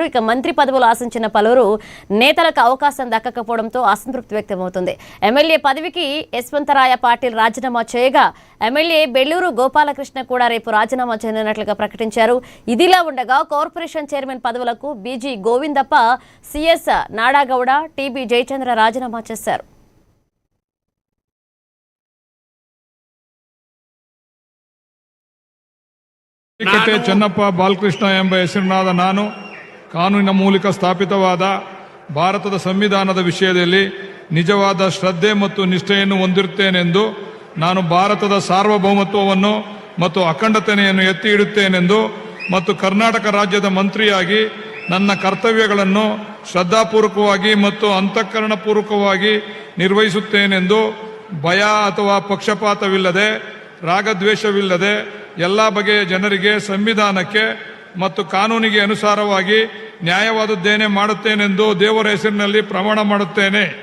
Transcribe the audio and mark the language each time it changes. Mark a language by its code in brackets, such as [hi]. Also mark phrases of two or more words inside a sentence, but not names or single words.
[te] ఇక మంత్రి పదవులు ఆశించిన పలువురు నేతలకు అవకాశం దక్కకపోవడంతో అసంతృప్తి వ్యక్తమవుతుంది. ఎమ్మెల్యే పదవికి యశ్వంతరాయ పాటిల్ రాజీనామా చేయగా ఎమ్మెల్యే బెల్లూరు గోపాలకృష్ణ కూడా రేపు రాజీనామా చేయనున్నట్లుగా ప్రకటించారు. ఇదిలా ఉండగా [en] corporation chairman [te] పదవులకు బీజీ గోవిందప్ప, సిఎస్ నాడాగౌడ, టీబీ జయచంద్ర రాజీనామా చేశారు. [kn] ಚೆನ್ನಪ್ಪ ಬಾಲಕೃಷ್ಣ ಎಂಬ ಹೆಸರಿನಾದ ನಾನು ಕಾನೂನಿನ ಮೂಲಕ ಸ್ಥಾಪಿತವಾದ ಭಾರತದ ಸಂವಿಧಾನದ ವಿಷಯದಲ್ಲಿ ನಿಜವಾದ ಶ್ರದ್ಧೆ ಮತ್ತು ನಿಷ್ಠೆಯನ್ನು ಹೊಂದಿರುತ್ತೇನೆಂದು ನಾನು ಭಾರತದ ಸಾರ್ವಭೌಮತ್ವವನ್ನು ಮತ್ತು ಅಖಂಡತೆಯನ್ನು ಎತ್ತಿ ಇಡುತ್ತೇನೆಂದು ಮತ್ತು ಕರ್ನಾಟಕ ರಾಜ್ಯದ ಮಂತ್ರಿಯಾಗಿ ನನ್ನ ಕರ್ತವ್ಯಗಳನ್ನು ಶ್ರದ್ಧಾಪೂರ್ವಕವಾಗಿ ಮತ್ತು ಅಂತಃಕರಣಪೂರ್ವಕವಾಗಿ ನಿರ್ವಹಿಸುತ್ತೇನೆಂದು ಭಯ ಅಥವಾ ಪಕ್ಷಪಾತವಿಲ್ಲದೆ ರಾಗದ್ವೇಷವಿಲ್ಲದೆ ಎಲ್ಲ ಬಗೆಯ ಜನರಿಗೆ ಸಂವಿಧಾನಕ್ಕೆ ಮತ್ತು ಕಾನೂನಿಗೆ ಅನುಸಾರವಾಗಿ ನ್ಯಾಯವಾದದ್ದೇನೆ ಮಾಡುತ್ತೇನೆಂದು ದೇವರ ಹೆಸರಿನಲ್ಲಿ ಪ್ರಮಾಣ ಮಾಡುತ್ತೇನೆ.